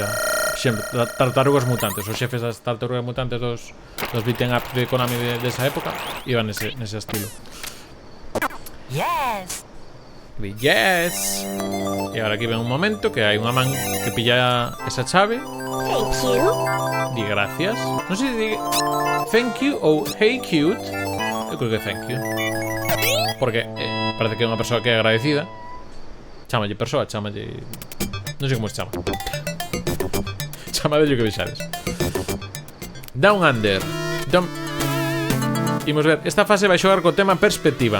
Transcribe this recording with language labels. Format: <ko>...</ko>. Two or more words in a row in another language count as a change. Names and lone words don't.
<gl>Sempre, tartarugas mutantes, os xefes das tartarugas mutantes dos beat'em up de Konami desa época iban nese estilo.</gl> <en>Yes. Yes.</en> <gl>E agora aquí ven un momento que hai unha man que pilla esa chave.</gl> <en>Thank you.</en> <gl>Di gracias. Non sei se di</gl> <en>thank you</en> <gl>ou</gl> <en>hey cute.</en> <gl>Eu creo que</gl> <en>thank you,</en> <gl>porque parece que é unha persoa que é agradecida. Chámalle persoa, chámalle... Non sei como se chama. Chamadelle que vexades. Down Under. Imos ver, esta fase vai xogar co tema perspectiva.</gl>